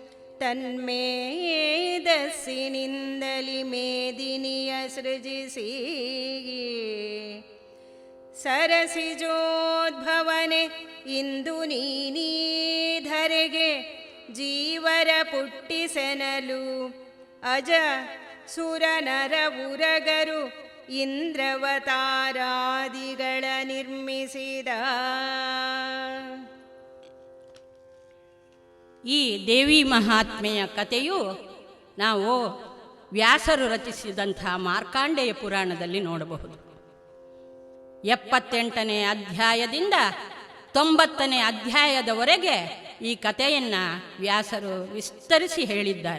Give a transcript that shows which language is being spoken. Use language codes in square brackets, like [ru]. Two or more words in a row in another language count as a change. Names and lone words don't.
[kn] ತನ್ಮೇದಸ್ಸಿನಿಂದಲಿ ಮೇದಿನಿಯ ಸೃಜಿಸಿ ಸರಸಿಜೋದ್ಭವನೆ ಇಂದು ನೀನೀಧರೆಗೆ ಜೀವರ ಪುಟ್ಟಿಸೆನಲು ಅಜ ಸುರನರ ಉರಗರು ಇಂದ್ರವತಾರಾದಿಗಳ ನಿರ್ಮಿಸಿದ. ಈ ದೇವಿ ಮಹಾತ್ಮೆಯ ಕಥೆಯು ನಾವು ವ್ಯಾಸರು ರಚಿಸಿದಂಥ ಮಾರ್ಕಾಂಡೇಯ ಪುರಾಣದಲ್ಲಿ ನೋಡಬಹುದು. 78ನೇ ಅಧ್ಯಾಯದಿಂದ 90ನೇ ಅಧ್ಯಾಯದವರೆಗೆ ಈ ಕಥೆಯನ್ನು ವ್ಯಾಸರು ವಿಸ್ತರಿಸಿ ಹೇಳಿದ್ದಾರೆ.